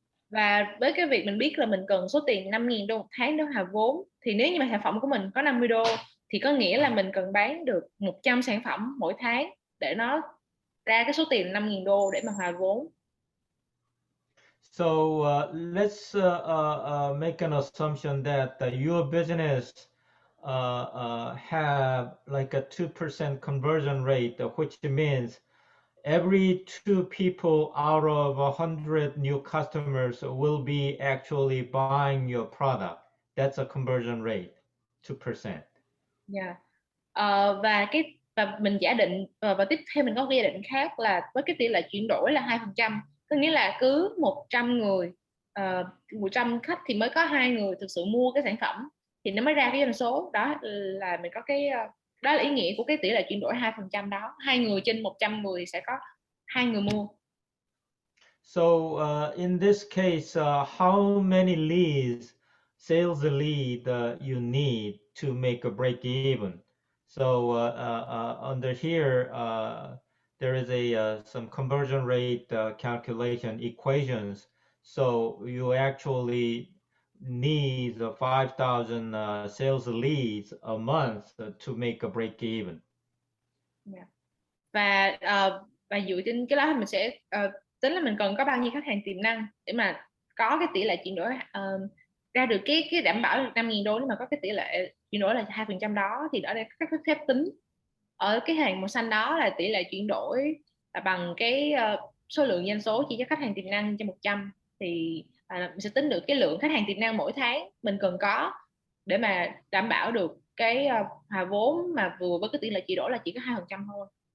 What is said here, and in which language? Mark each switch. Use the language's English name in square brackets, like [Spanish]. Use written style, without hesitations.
[Vietnamese] Và với cái việc mình biết là mình cần số tiền 5.000 đô một tháng để hòa vốn, thì nếu như mà sản phẩm của mình có 50 đô thì có nghĩa là mình cần bán được 100 sản phẩm mỗi tháng để nó ra cái số tiền 5.000 đô để mà hòa vốn. [English] So let's make an assumption that your business have like a 2% conversion rate, which means every 2 people out of 100 new customers will be actually buying your product. That's a conversion rate, 2%. Yeah. [Vietnamese] Và mình giả định và tiếp theo mình có cái giả định khác là với cái tỷ lệ chuyển đổi là 2%, tức nghĩa là cứ 100 người 100 khách thì mới có 2 người thực sự mua cái sản phẩm, thì nó mới ra cái doanh số đó. Là mình có cái đó là ý nghĩa của cái tỷ lệ chuyển đổi 2% đó. 2 người trên 100 người sẽ có 2 người mua. [English] So in this case, how many leads, sales lead you need to make a break even? So under here, there is some conversion rate calculation equations. So you actually need 5,000 sales leads a month to make a break even. Yeah. [Vietnamese] Và dựa trên cái đó mình sẽ tính là mình cần có bao nhiêu khách hàng tiềm năng để mà có cái tỷ lệ chuyển đổi ra được cái đảm bảo được 5.000 đô. Nếu mà có cái tỷ lệ chuyển đổi là 2% đó thì ở đây các phép tính ở cái hàng màu xanh đó là tỷ lệ chuyển đổi là bằng cái số lượng doanh số chia cho khách hàng tiềm năng cho 100, thì mình sẽ tính được cái lượng khách hàng tiềm năng mỗi tháng mình cần có để mà đảm bảo được cái hòa vốn mà vừa với cái tỷ lệ chuyển đổi là chỉ có 2% thôi.